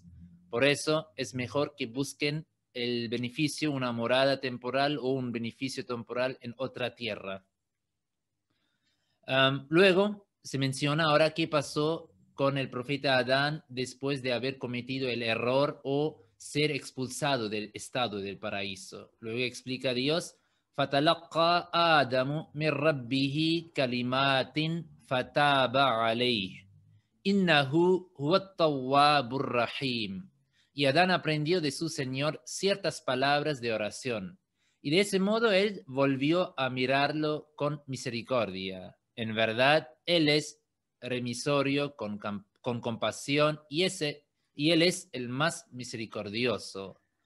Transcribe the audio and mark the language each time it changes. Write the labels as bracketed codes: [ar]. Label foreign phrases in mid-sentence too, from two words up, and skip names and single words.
[es] Por eso es mejor que busquen el beneficio, una morada temporal o un beneficio temporal en otra tierra. Luego se menciona ahora qué pasó con el profeta Adán después de haber cometido el error o ser expulsado del estado del paraíso. Luego explica Dios, [ar] فَتَلَقَّى آدَمُ مِنْ رَبِّهِ كَلِمَاتٍ فَتَابَ عَلَيْهِ إِنَّهُ هُوَ التَّوَّابُ الرَّحِيمُ. [es] Y Adán aprendió de su Señor ciertas palabras de oración, y de ese modo él volvió a mirarlo con misericordia. En verdad, él es remisorio con compasión, y él es el más misericordioso.